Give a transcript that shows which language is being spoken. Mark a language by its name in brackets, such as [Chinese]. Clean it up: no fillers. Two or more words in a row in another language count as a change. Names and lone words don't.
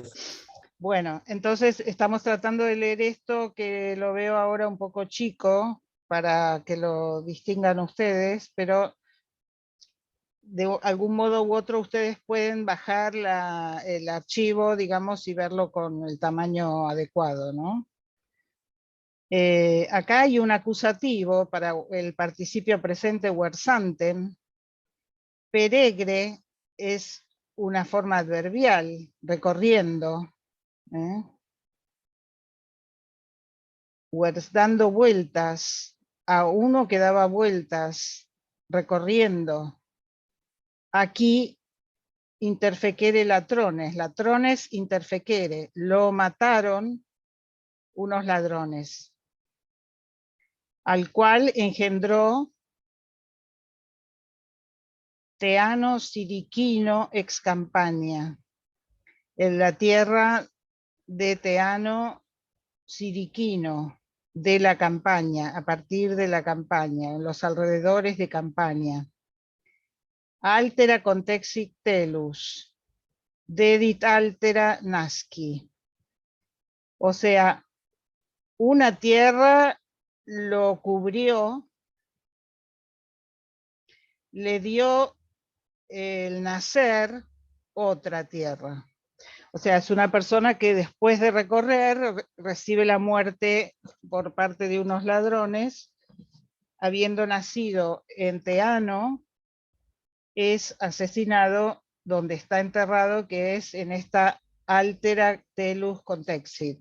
[Spanish] Bueno, entonces estamos tratando de leer esto que lo veo ahora un poco chico para que lo distingan ustedes, pero de algún modo u otro ustedes pueden bajar el archivo, digamos, y verlo con el tamaño adecuado, ¿no? Acá hay un acusativo para el participio presente versantem. Peregre es una forma adverbial, recorriendo, dando vueltas, a uno que daba vueltas, recorriendo. [Latin] Aquí interfecere latrones interfecere, [Spanish] lo mataron unos ladrones, al cual engendró Teano Siriquino ex Campania, en la tierra de Teano Siriquino, de la Campania, a partir de la Campania, en los alrededores de Campania. [Latin] Altera contexit telus, dedit altera nasci. [Spanish] O sea, una tierra lo cubrió, le dio el nacer otra tierra. O sea, es una persona que después de recorrer recibe la muerte por parte de unos ladrones, habiendo nacido en Teano, es asesinado donde está enterrado, que es en esta [Latin] altera telus contexit.